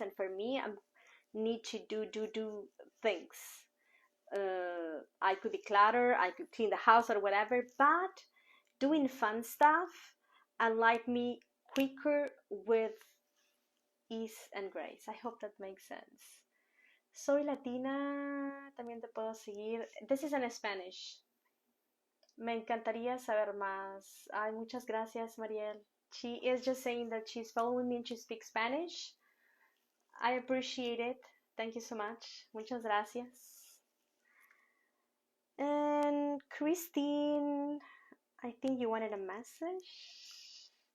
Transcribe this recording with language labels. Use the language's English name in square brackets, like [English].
[English] And for me, I need to do things. I could declutter, I could clean the house or whatever, but doing fun stuff unlike me quicker with ease and grace. I hope that makes sense. [Spanish] Soy latina, también te puedo seguir. [English] This is in Spanish. [Spanish] Me encantaría saber más. Ay, muchas gracias, Mariel. [English] She is just saying that she's following me and she speaks Spanish. I appreciate it. Thank you so much. [Spanish] Muchas gracias. [English] And Christine, I think you wanted a message.